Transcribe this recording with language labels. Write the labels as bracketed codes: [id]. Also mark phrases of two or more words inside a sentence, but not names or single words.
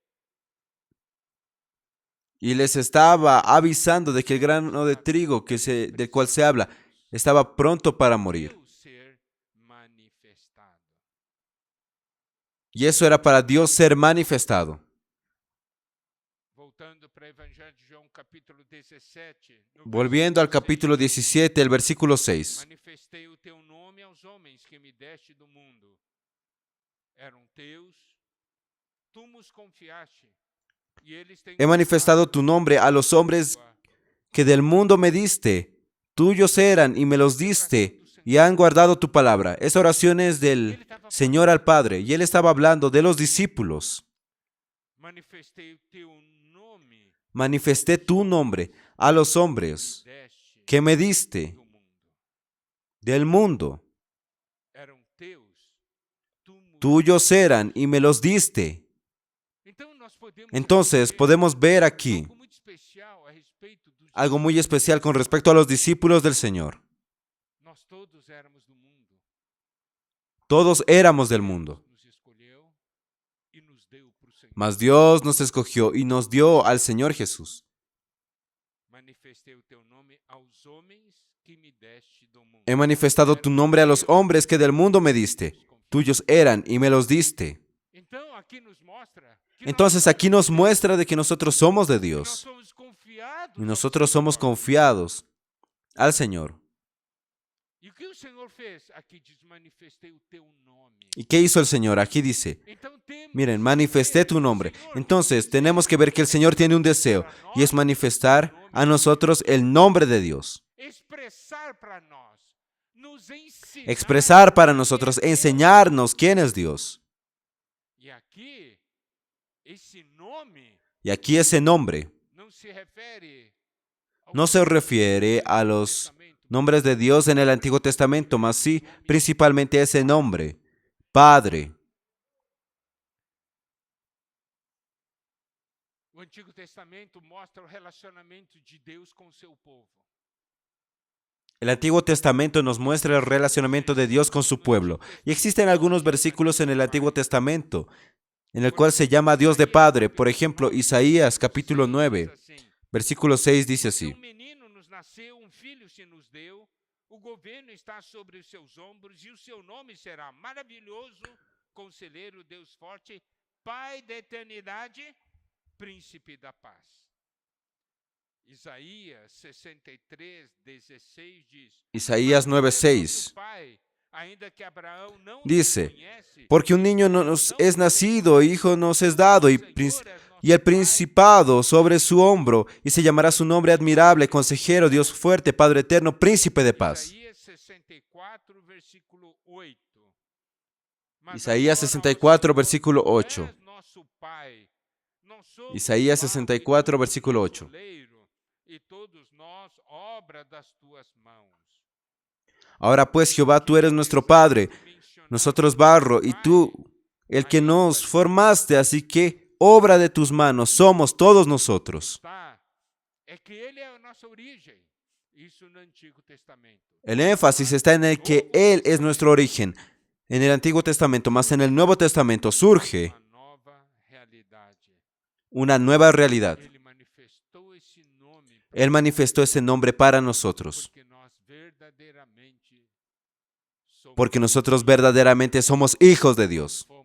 [es] Y les estaba avisando de que el grano de trigo del cual se habla estaba pronto para morir. [pt] Deus ser manifestado. [es] Y eso era para Dios ser manifestado. [pt] Voltando para o Evangelho de João, capítulo 17. [es] No Volviendo al versículo capítulo 6, 17, el versículo 6. [pt] manifestei o teu nome aos homens que me deste do mundo. Eram teus, tu nos confiaste. E eles têm [es] He manifestado tu nombre a los hombres que del mundo me diste. Tuyos eran y me los diste y han guardado tu palabra. Esa oración es del Señor al Padre y Él estaba hablando de los discípulos. [pt] Manifestei o teu nome [es] Manifesté tu nombre a los hombres [pt] deste [es] que me diste [pt] do mundo. [es] del mundo. [pt] Eram teus, tu nos [es] Tuyos eran y me los diste. Entonces podemos ver aquí [pt] algo muito especial a respeito dos [es] algo muy especial con respecto a los discípulos del Señor. [pt] Nós todos éramos do mundo. [es] Todos éramos del mundo, [pt] Nos escolheu e nos deu para o Senhor. [es] mas Dios nos escogió y nos dio al Señor Jesús. [pt] Manifestei o teu nome aos homens que me deste do mundo. [es] He manifestado tu nombre a los hombres que del mundo me diste. Tuyos eran y me los diste. [pt] Então aqui nos mostra que [es] Entonces aquí nos muestra de que nosotros somos de [pt] nós [es] Dios [pt] somos confiados [es] y [pt] ao [es] nosotros somos [pt] Senhor. [es] confiados al Señor. [pt] E o que o Senhor fez? Aqui diz: manifestei o teu nome. [es] ¿Y qué hizo el Señor? Aquí dice, [pt] Então temos [es] miren, [pt] que [es] manifesté [pt] ver [es] tu [pt] que o [es] nombre. [pt] Senhor [es] Entonces [pt] tem [es] tenemos que ver que el Señor tiene un deseo y es manifestar a nosotros el nombre de Dios. [pt] expressar para nós, nos ensinar [es] Expresar para nosotros, [pt] quem é Deus. [es] enseñarnos quién es Dios. [pt] E aqui esse nome [es] Y aquí ese nombre [pt] não se refere ao [es] no se refiere a los nombres de Dios en el Antiguo Testamento, mas sí principalmente a ese nombre, Padre. [pt] O Antigo Testamento mostra o relacionamento de Deus com o seu povo. [es] El Antiguo Testamento nos muestra el relacionamiento de Dios con su pueblo. Y existen algunos versículos en el Antiguo Testamento en el cual se llama a Dios de Padre. Por ejemplo, Isaías capítulo 9, versículo 6 dice así. [pt] Um menino nos nasceu, filho se nos deu, o governo está sobre os seus ombros e o seu nome será maravilhoso, conselheiro, Deus forte, Pai da eternidade, príncipe da paz. Isaías 63, 16 diz: Isaías 9:6 ainda que Abraão não [es] dice, [pt] conhece, [es] porque un niño nos es nacido, hijo nos es dado, y el principado sobre su hombro, y se llamará su nombre admirable, consejero, Dios fuerte, Padre eterno, príncipe de paz. [pt] Isaías 64, versículo 8. Isaías 64, versículo 8. Isaías 64, versículo 8. E todos nós, obra das tuas mãos. [es] Ahora pues, Jehová, tú eres nuestro Padre, nosotros barro, y tú, el que nos formaste, así que obra de tus manos somos todos nosotros. [pt] É que ele é a nossa origem. Isso no Antigo Testamento. [es] El énfasis está en el que Él es nuestro origen en el Antiguo Testamento, mas en el Nuevo Testamento surge una nueva realidad. Él manifestó ese nombre para nosotros, porque nosotros verdaderamente somos hijos de Dios.